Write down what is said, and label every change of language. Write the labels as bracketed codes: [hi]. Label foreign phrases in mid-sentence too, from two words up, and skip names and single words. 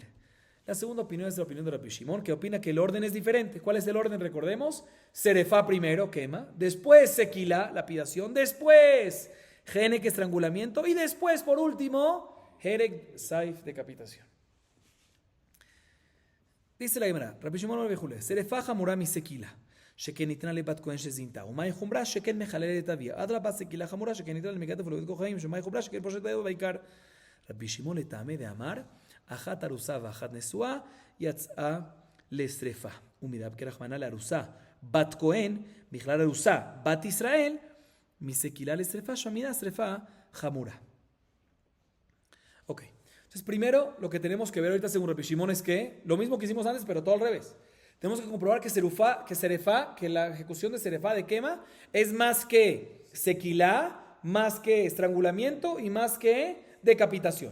[es] La segunda opinión es la opinión de Rabbi Shimon, que opina que el orden es diferente. ¿Cuál es el orden? Recordemos, Serefá primero, quema, después Sequilá, lapidación, después Genek, estrangulamiento, y después, por último, Hereg, Saif, decapitación. [he] Dice la Gemara, רבי שמעון אומר בכולן שריפה חמורה מסקילה, שכן ניתנה לבת כהן שזינתה, ומאי חומרה שכן מחללת את אביה. אדרבה סקילה חמורה שכן ניתנה למגדת ולבית חיים, שמאי חומרה שכן פושט בידו בעיקר. רבי שמעון לטעמי דאמר, אחת ארוסה ואחת נשואה, יצאה לשרפה. ומידה כרחמנא לארוסה, בת כהן, בכלל ארוסה, בת ישראל, מסקילה לשרפה, שמידה שרפה חמורה. [es] Ok. Entonces, primero, lo que tenemos que ver ahorita según Rabbi Shimon es que, lo mismo que hicimos antes, pero todo al revés. Tenemos que comprobar que la ejecución de Serefá de quema es más que sequilá, más que estrangulamiento y más que decapitación.